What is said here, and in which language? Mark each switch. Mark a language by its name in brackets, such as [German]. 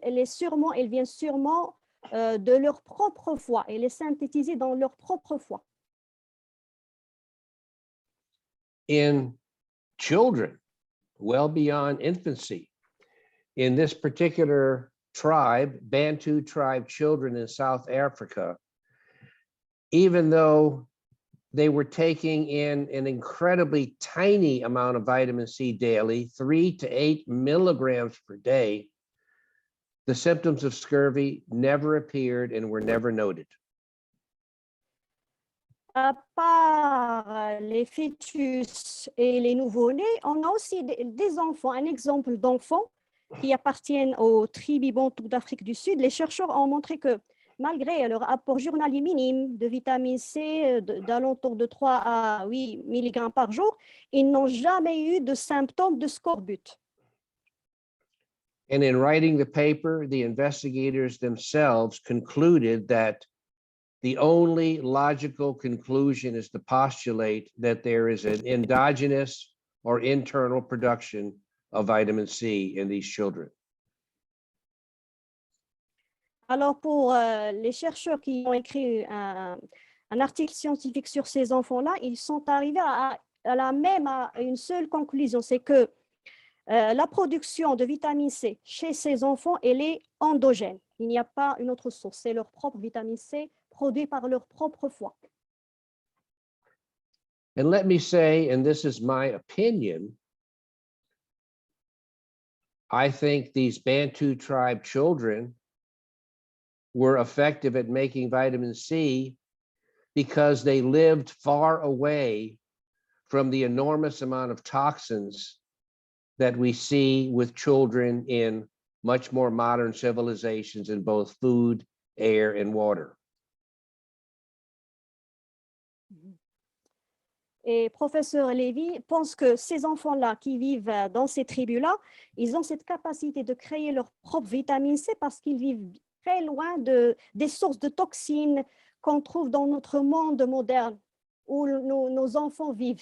[French] Elle vient sûrement de leur propre foie. Elle est synthétisée dans leur propre foie. [English] In children, well beyond infancy, in this particular tribe, Bantu tribe children in South Africa, even though they were taking in an incredibly tiny amount of vitamin C daily, 3 to 8 milligrams per day, the symptoms of scurvy never appeared and were never noted. [French] À part les fœtus et les nouveau-nés, on a aussi des enfants. Un exemple d'enfants qui appartiennent aux tribus Bantou d'Afrique du Sud. Les chercheurs ont montré que malgré leur apport journalier minime de vitamine C d'alentour de 3 à 8 mg par jour, ils n'ont jamais eu de symptômes de scorbut. [English] And in writing the paper, the investigators themselves concluded that the only logical conclusion is to postulate that there is an endogenous or internal production of vitamin C in these children. [French] Alors, pour les chercheurs qui ont écrit un article scientifique sur ces enfants-là, ils sont arrivés à une seule conclusion, c'est que la production de vitamine C chez ces enfants, elle est endogène. Il n'y a pas une autre source, c'est leur propre vitamine C produite par leur propre foie. [English] And let me say, and this is my opinion, I think these Bantu tribe children were effective at making vitamin C because they lived far away from the enormous amount of toxins that we see with children in much more modern civilizations in both food, air, and water. [French] Et professeur Lévy pense que ces enfants-là qui vivent dans ces tribus-là, ils ont cette capacité de créer leur propre vitamine C parce qu'ils vivent très loin des sources de toxines qu'on trouve dans notre monde moderne où nos enfants vivent.